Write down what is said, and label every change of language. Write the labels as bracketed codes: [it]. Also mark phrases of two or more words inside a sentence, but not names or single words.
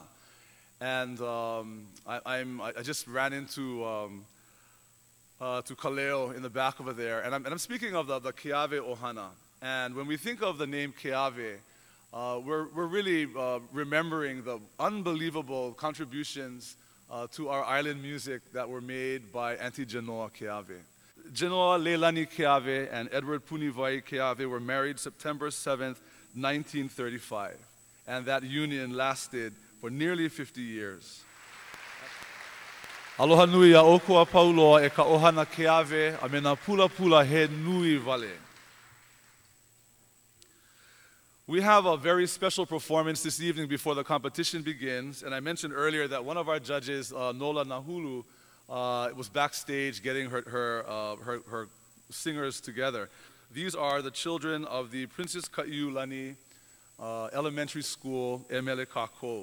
[en] And I just ran into to Kaleo in the back over there, and I'm speaking of the Keawe Ohana. And when we think of the name Keawe, we're really remembering the unbelievable contributions to our island music that were made by Auntie Genoa Keawe. Genoa Leilani Keawe and Edward Punivai Keawe were married September 7th, 1935. And that union lasted for nearly 50 years. [haw] Aloha nui a okua pauloa e ka ohana Keawe a me nā pula pula he nui vale. [en] We have a very special performance this evening before the competition begins. And I mentioned earlier that one of our judges, Nola Nahulu, was backstage getting her singers together. These are the children of the Princess Kaiulani Elementary School, [haw] Emele Kākou.